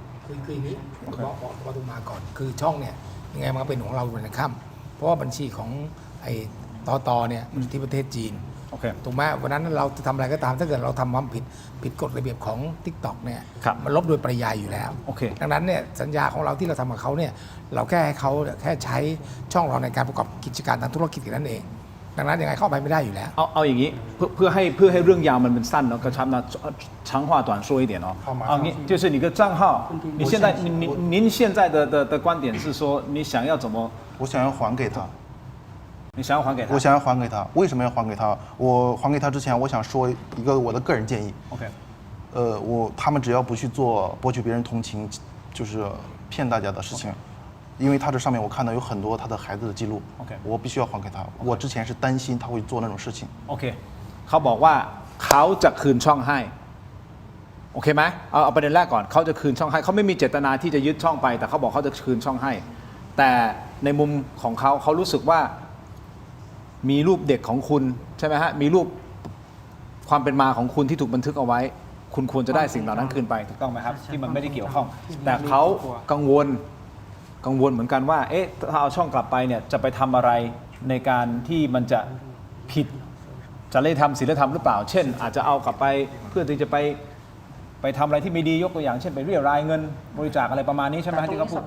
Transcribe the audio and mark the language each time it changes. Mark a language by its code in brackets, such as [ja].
[th] คืออย่างนี้บอกตรงมาก่อนคือช่องเนี่ยยังไงมันก็เป็นของเราอยู่ในค่ำเพราะว่าบัญชีของไอ้ตเนี่ยมันอยู่ที่ประเทศจีนถูกไหมวันนั้นเราจะทำอะไรก็ตามถ้าเกิดเราทำความผิดกฎระเบียบของ TikTok เนี่ยมันลบโดยปริยายอยู่แล้วดังนั้นเนี่ยสัญญาของเราที่เราทำกับเขาเนี่ยเราแค่ให้เขาแค่ใช้ช่องเราในการประกอบกิจการทางธุรกิจนั่นเองดังนั้นยังไงเข้าไปไม่ได้อยู่แล้ว เอาอย่างนี้เพื่อให้เรื่องยาวมันเป็นสั้นเนาะกระชับนะ [zh] 长话短说一点哦。好，你就是你的账号，您现在的观点是说你想要怎么？我想要还给他。你想要还给他？我想要还给他。为什么要还给他？我还给他之前，我想说一个我的个人建议。 OK。他们只要不去做博取别人同情，就是骗大家的事情。因为他这上面我看到有很多他的孩子的记录 OK 我必须要还给他我之前是担心他会做那种事情 [th] โอเคเขาบอกว่าเขาจะคืนช่องให้โอเคไหมเอาประเด็นแรกก่อนเขาจะคืนช่องให้เขาไม่มีเจตนาที่จะยึดช่องไปแต่เขาบอกเขาจะคืนช่องให้แต่ในมุมของเขารู้สึกว่า มีรูปเด็กของคุณใช่ไหมฮะมีรูปความเป็นมาของคุณที่ถูกบันทึกเอาไว้คุณควรจะได้สิ่งเหล่านั้นคืนไปถูกต้องไหมครับที่มันไม่ได้เกี่ยวข้องแต่เขากังวลเหมือนกันว่าเอ๊ะถ้าเอาช่องกลับไปเนี่ยจะไปทำอะไรในการที่มันจะผิดจริยธรรมศีลธรรมหรือเปล่าเช่นอาจจะเอากลับไปเพื่อที่จะไปทำอะไรที่ไม่ดียกตัวอย่างเช่นไปเรียรายเงินบริจาคอะไรประมาณนี้ใช่ไหมที่เขาพูด